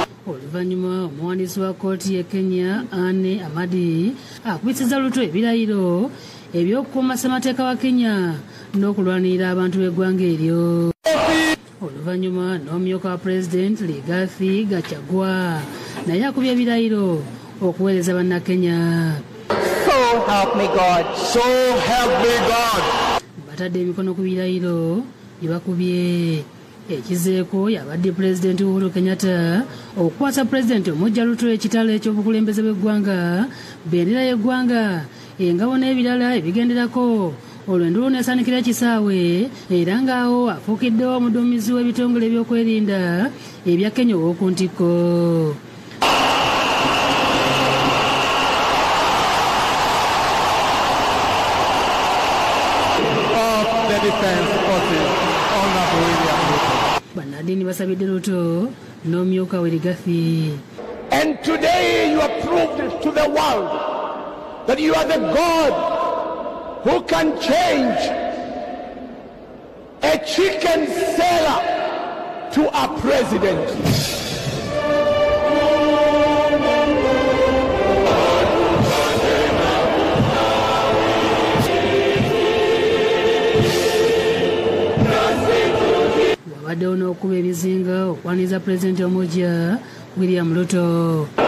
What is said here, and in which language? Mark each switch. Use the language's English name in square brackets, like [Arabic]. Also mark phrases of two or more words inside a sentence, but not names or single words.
[Ganda] oluvannyuma omuwandiisi wa kkooti ye Kenya Anne Amadi akubisiza Ruto ebirayiro eby'okukuuma ssemateeka wa Kenya n'okulwanirira abantu b'eggwanga eryo. Oluvannyuma n'omumyuka wa President Rigathi Gachagua naye akubye ebirayiro okuweereza bannakenya. [English] So help me God. So help me God. [Ganda] Batadde emikono ku birayiro bye bakubye. Ekizeeko yabadde President Uhuru Kenyatta okukwasa President omujja Ruto ekitalo eky'obukulembeze bw'eggwanga, bendera y'eggwanga, engabo n'ebirala ebigenderako olw'enduulu n'esaanikira ekisaawe era ng'awo afuukiddewo omuduumizi w'ebitongole ebyokwerinda ebya Kenya ow'oku ntikko. Bannaddiini basabidde Ruto n'omumyuka we Rigathi. [English] And today you have proved to the world that you are the God who can change a chicken seller to a president. [Ganda] Wabaddewo n'okuba ebizinga okwaniza President omujja William Ruto.